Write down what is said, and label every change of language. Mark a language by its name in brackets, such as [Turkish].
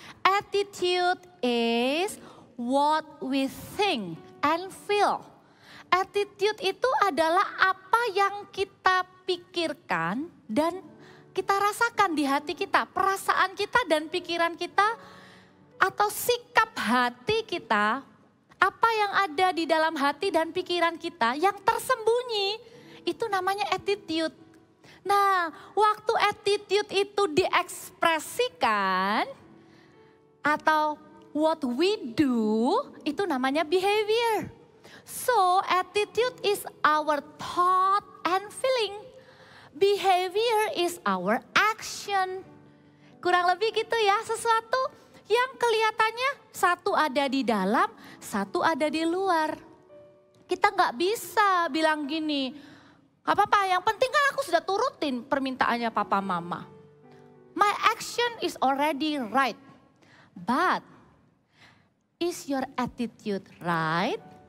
[English] Attitude is what we think and feel. [Indonesian] Attitude itu adalah apa yang kita pikirkan dan kita rasakan di hati kita. Perasaan kita dan pikiran kita atau sikap hati kita. Apa yang ada di dalam hati dan pikiran kita yang tersembunyi. Itu namanya attitude. Nah, waktu attitude itu diekspresikan atau [English] what we do [Indonesian] itu namanya behavior. [English] So attitude is our thought and feeling. Behavior is our action. [Indonesian] Kurang lebih gitu ya, sesuatu yang kelihatannya satu ada di dalam, satu ada di luar. Kita nggak bisa bilang gini, gak apa-apa yang penting kan aku sudah turutin permintaannya papa mama. [English] My action is already right. But is your attitude right?